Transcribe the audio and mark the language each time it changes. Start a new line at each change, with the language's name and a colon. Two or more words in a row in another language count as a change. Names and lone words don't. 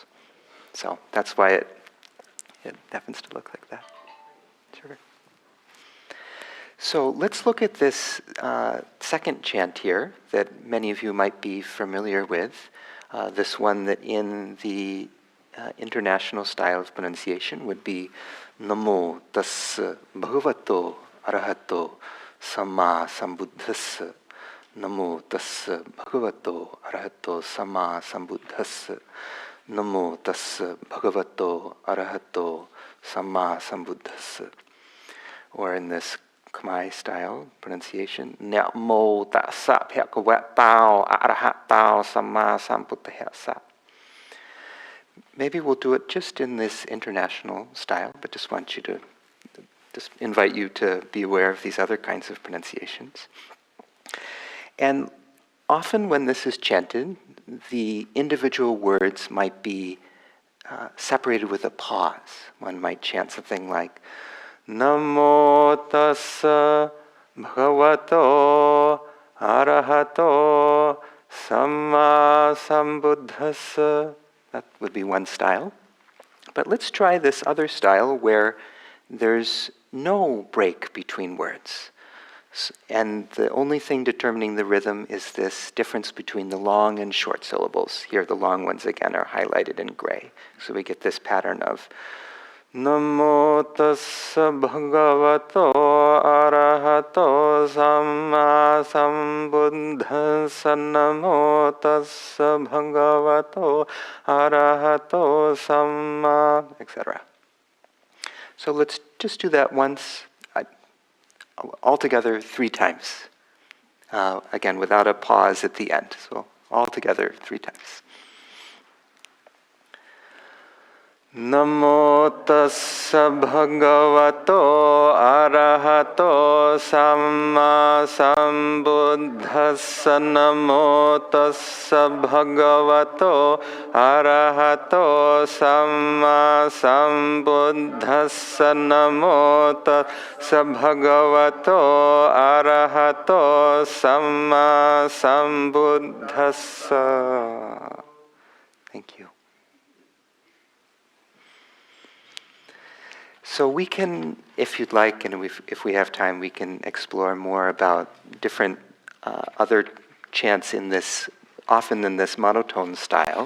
English: So that's why it happens to look like that. Sure. So let's look at this second chant here that many of you might be familiar with. This one that in the international style of pronunciation would be
Pali: Namo tassa bhagavato arahato samma sambuddhassa. Namo tassa bhagavato arahato samma sambuddhassa. Namo tassa bhagavato arahato samma sambuddhassa.
English: Or in this Khmer style pronunciation,
Pali: Namo tassa bhagavato arahato samma sambuddhassa.
English: Maybe we'll do it just in this international style, but just invite you to be aware of these other kinds of pronunciations. And often when this is chanted, the individual words might be separated with a pause. One might chant something like,
Pali: Namo tassa bhagavato arahato samma sambuddhassa.
English: That would be one style. But let's try this other style where there's no break between words. And the only thing determining the rhythm is this difference between the long and short syllables. Here the long ones again are highlighted in gray. So we get this pattern of
Pali: Namo tassa bhagavato arahato samma sambuddhassa. Namo tassa bhagavato arahato samma,
English: etc. So let's just do that once, altogether 3 times. Again, without a pause at the end. So altogether 3 times.
Pali: Namo tassa bhagavato arahato samma sambuddhassa. Namo tassa bhagavato arahato samma sambuddhassa. Namo tassa bhagavato arahato samma sambuddhassa.
English: Thank you. So we can, if you'd like, and if we have time, we can explore more about different other chants in this, often in this monotone style.